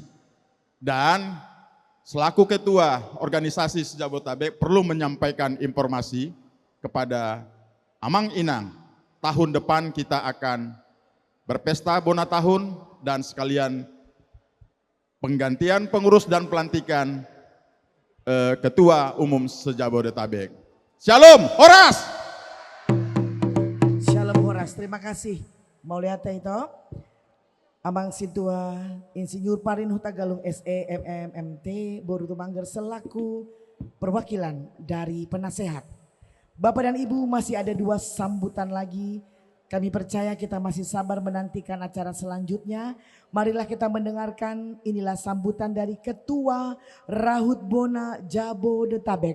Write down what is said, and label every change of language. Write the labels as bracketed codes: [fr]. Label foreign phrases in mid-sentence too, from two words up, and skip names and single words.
[id] Dan selaku Ketua Organisasi se-Jabodetabek perlu menyampaikan informasi kepada [bbc] Amang Inang, [id] tahun depan kita akan berpesta [bbc] bona tahun [id] dan sekalian penggantian pengurus dan pelantikan Ketua Umum se-Jabodetabek. Shalom, Horas! Shalom Horas, terima kasih. Mau lihat itu? Amang Situa Insinyur Parin Hutagalung SE MMMT Boru Tumangger selaku perwakilan dari penasehat. Bapak dan Ibu, masih ada 2 sambutan lagi. Kami percaya kita masih sabar menantikan acara selanjutnya. Marilah kita mendengarkan, inilah sambutan dari Ketua Rahut Bona Jabodetabek.